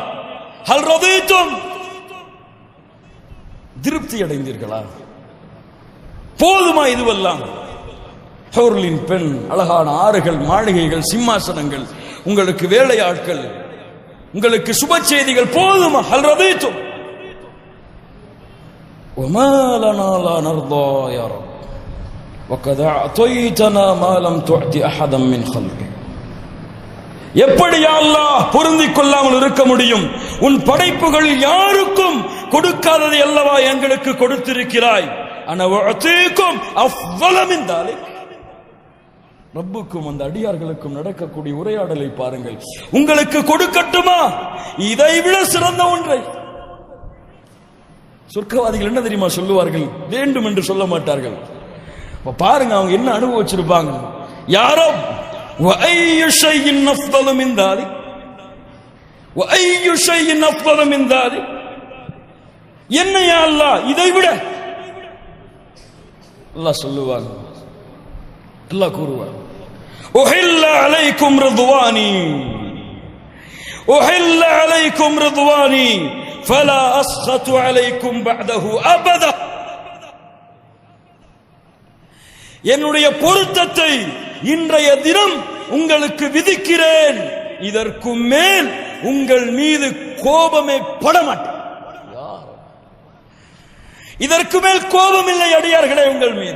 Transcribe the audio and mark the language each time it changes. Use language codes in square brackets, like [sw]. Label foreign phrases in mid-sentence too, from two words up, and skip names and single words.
[ar] هل رضيتم, [ta] திருப்தி அடைந்தீர்களா? போதுமா இதுவெல்லாம்? ஹூர்லின் பெண், அழகான ஆறுகள், மாளிகைகள், சிம்மாசனங்கள், உங்களுக்கு வேலையாட்கள், உங்களுக்கு சுப செய்திகள் போதுமா? [ar] هل رضيتم وما لنا لا نرضى يا رب وقد أعطيتنا ما لم تعط أحدا من خلقك. [ta] எப்படி [ar] يا الله [ta] பொருந்திக் கொள்ளாமல் இருக்க முடியும்? உன் படைப்புகள் யாருக்கும் கொடுக்காததை அல்லவா எங்களுக்கு கொடுத்திருக்கிறாய். [ar] أنا أعطيكم أفضل من ذلك. [ta] ரப்புக்கும் அந்த அடியார்களுக்கும் நடக்கக்கூடிய உரையாடலை பாருங்கள். உங்களுக்கு கொடுக்கட்டுமா இதைவிட சிறந்த ஒன்றை? சொர்க்கவாதிகள் என்ன தெரியுமா சொல்லுவார்கள்? வேண்டும் என்று சொல்ல மாட்டார்கள். பாருங்க அவங்க என்ன அனுபவிச்சிருப்பாங்க. [ar] யாரோ وأي شيء أفضل من ذلك وأي شيء أفضل من ذلك. [ta] என்ன [ar] يا الله [ta] இதை விட? அல்லாஹ் சொல்லுவாங்க, அல்லாஹ் கூறுவார், [ar] أحل عليكم رضواني أحل عليكم رضواني فلا أسخط عليكم بعده أبدا. [ta] என்னுடைய பொருத்தத்தை இன்றைய தினம் உங்களுக்கு விதிக்கிறேன், இதற்கு மேல் உங்கள் மீது கோபமே படமாட்டேன். இதற்கு மேல் கோபம் இல்லை அடியார்களே உங்கள் மீது.